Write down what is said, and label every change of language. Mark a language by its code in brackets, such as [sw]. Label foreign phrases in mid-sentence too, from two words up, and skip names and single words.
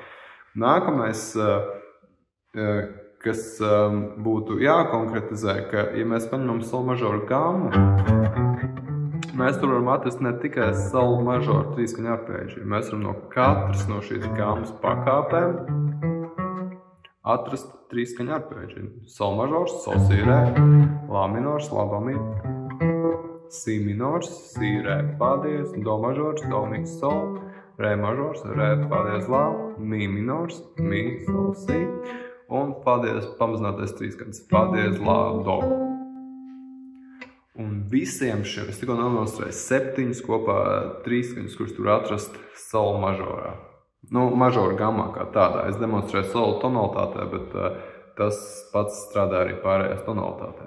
[lv] Nākamais, kas būtu jākonkretizē, ka, ja mēs paņemam sol mažoru gammu, mēs tur varam atrast ne tikai sol mažoru trīsskaņu arpēģiju. Mēs varam no katras no šīs gammas pakāpēm atrast trīsskaņu arpēģiju. Sol mažors, sol, si, re, lā minors, lā, ba, mi, si minors, si, re, fā diez, do mažors, do, mi, sol, re mažors, re, fā diez, lā, mi minors, mi, sol, si, un fā diez pamazinātais trīsskaņas, fā diez, lā, do. Un visiem šiem, es tikko nodemonstrēju 7 kopā trīsskaņus, kurus tur atrast sol mažorā. Mažoru gammā kā tādā. Es demonstrēju sol tonalitātē, bet tas pats strādā arī pārējās tonalitātēs.